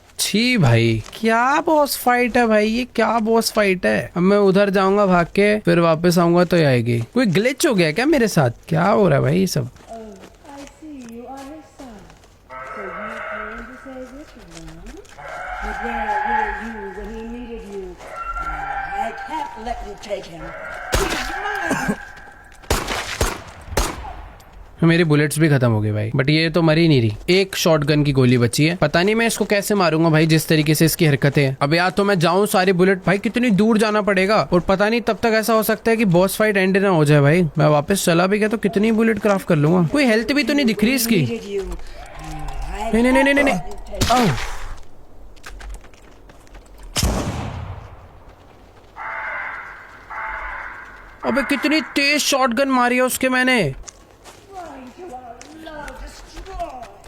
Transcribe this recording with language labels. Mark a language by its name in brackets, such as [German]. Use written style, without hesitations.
[Hindi] छी भाई, क्या बॉस फाइट है भाई, ये क्या बॉस फाइट है। अब मैं उधर जाऊंगा भाग के, फिर वापस आऊंगा तो ये आएगी। कोई ग्लिच हो गया क्या मेरे साथ? क्या हो रहा है भाई ये सब? [English] Oh, I see you are his son. So you came to save Richard, huh? But where were you when he needed you? I can't let you take him. He's mine. [Hindi] मेरी बुलेट्स भी खत्म हो गई भाई, but ये तो मरी नहीं रही। एक शॉटगन की गोली बची है, पता नहीं मैं इसको कैसे मारूंगा भाई, जिस तरीके से इसकी हरकतें हैं। अब या तो मैं जाऊं सारी बुलेट, भाई कितनी दूर जाना पड़ेगा, और पता नहीं तब तक ऐसा हो सकता है कि बॉस फाइट एंड ना हो जाए भाई। मैं वापस चला भी गया तो कितनी बुलेट क्राफ्ट कर लूंगा। कोई हेल्थ भी तो नहीं दिख रही इसकी। [English] Needed you. I [Hindi] नहीं नहीं नहीं नहीं [English] can't [Hindi] नहीं, [English] let you take him. आह। [Hindi] अबे कितनी तेज शॉटगन मारी है उसके मैंने। [English] Trying to outlaw, destroy.